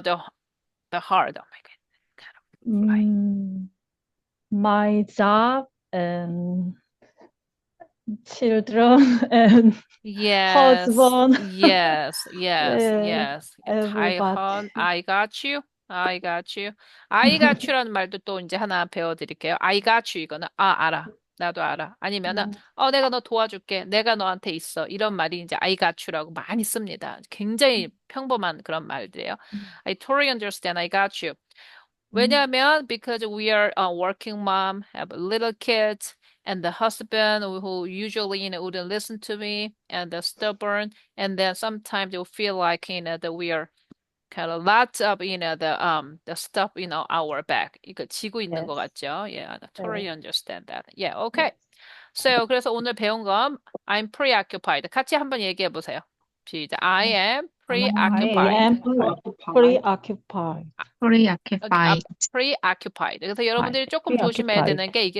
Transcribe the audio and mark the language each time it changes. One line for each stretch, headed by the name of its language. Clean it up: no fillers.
English: the hard? Oh my God. Right. my job and children and Yes, husband, yes, yes, yeah, yes. everybody. 다이헌, I got you. I got you. I got you
Korean: 라는 말도 또 이제 하나 배워드릴게요.
English: I got you
Korean: 이거는 알아. 나도 알아. 아니면은 내가 너 도와줄게. 내가 너한테 있어. 이런 말이 이제
English: I got you
Korean: 라고 많이 씁니다. 굉장히 평범한 그런 말들이에요.
English: I totally understand. I got you. 왜냐하면 because we are a working mom, have little kids, and the husband who usually wouldn't listen to me, and the stubborn, and then sometimes you'll feel like that we are kind of lots of the stuff our back.
Korean: 이거 지고 있는 것
English: Yes, 같죠? Yeah, I totally yes, understand that. Yeah, okay. yes.
Korean: So 그래서 오늘 배운 건
English: I'm preoccupied.
Korean: 같이 한번 얘기해 보세요.
English: 시작. I am I preoccupied. am preoccupied. 아, preoccupied. preoccupied.
Korean: 그래서 여러분들이 조금 조심해야
English: Preoccupied.
Korean: 되는 게 이게